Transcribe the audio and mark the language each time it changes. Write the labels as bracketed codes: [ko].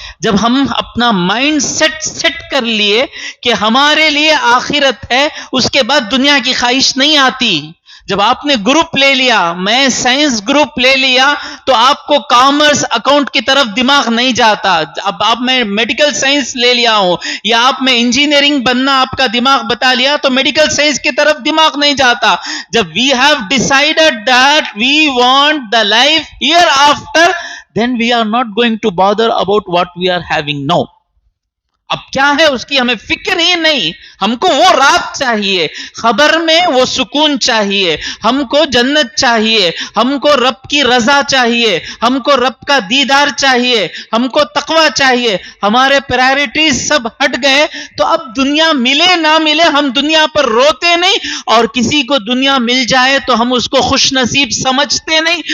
[ur] جب ہم اپنا مائنڈ سیٹ کر لیے کہ ہمارے لیے آخرت ہے، اس کے بعد دنیا کی خواہش نہیں آتی. جب آپ نے گروپ لے لیا، میں سائنس گروپ لے لیا، تو آپ کو کامرس اکاؤنٹ کی طرف دماغ نہیں جاتا. اب آپ میں میڈیکل سائنس لے لیا ہوں یا آپ میں انجینئرنگ بننا آپ کا دماغ بتا لیا تو میڈیکل سائنس کی طرف دماغ نہیں جاتا. [en] جب we have decided that we want the life hereafter, then we are not going to bother about what we are having now. [ur] اب کیا ہے اس کی ہمیں فکر ہی نہیں. ہم کو وہ رات چاہیے، خبر میں وہ سکون چاہیے، ہم کو جنت چاہیے، ہم کو رب کی رضا چاہیے، ہم کو رب کا دیدار چاہیے، ہم کو تقوی چاہیے. ہمارے پرائرٹیز سب ہٹ گئے تو اب دنیا ملے نہ ملے ہم دنیا پر روتے نہیں، اور کسی کو دنیا مل جائے تو ہم اس کو خوش نصیب سمجھتے نہیں.